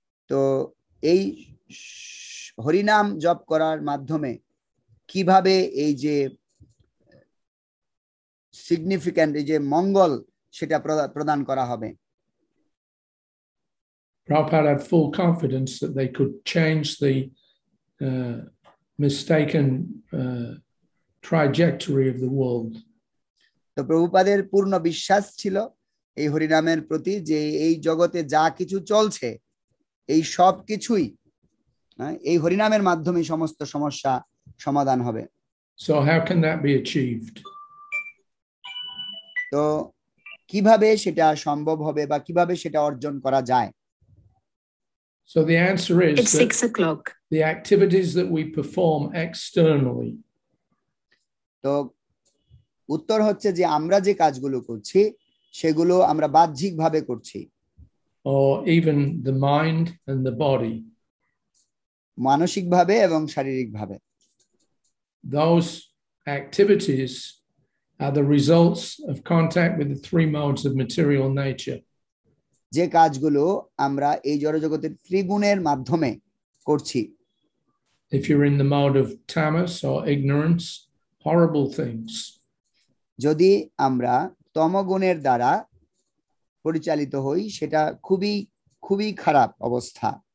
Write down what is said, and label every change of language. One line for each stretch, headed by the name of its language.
Bangla: তো এই হরিনাম জপ করার মাধ্যমে কিভাবে এই যে সিগনিফিক্যান্ট এই যে মঙ্গল সেটা প্রদান করা হবে?
English: Prabhupada had full confidence that they could change the mistaken trajectory of the world.
Bangla: তো প্রভুপাদের পূর্ণ বিশ্বাস ছিল এই হরিনামের প্রতি যে এই জগতে যা কিছু চলছে এই সব কিছুই এই হরিনামের মাধ্যমে সমস্ত সমস্যা সমাধান হবে।
English: So how can that be achieved?
Bangla: তো কিভাবে সেটা সম্ভব হবে বা কিভাবে সেটা অর্জন করা যায়?
English: So the answer is it's 6 o'clock. The activities that we perform externally.
Bangla: তো উত্তর হচ্ছে যে আমরা যে কাজগুলো করছি সেগুলো আমরা বাহ্যিকভাবে করছি।
English: Or even the mind and the body.
Bangla: মানসিকভাবে এবং শারীরিকভাবে।
English: Those activities are the results of contact with the three modes of material nature.
Bangla: যে কাজগুলো আমরা এই জড়জগতের ত্রিগুণের মাধ্যমে করছি।
English: If you're in the mode of tamas or ignorance, horrible things.
Bangla: যদি আমরা তমগুণের দ্বারা পরিচালিত হই সেটা খুবই খুবই খারাপ অবস্থা।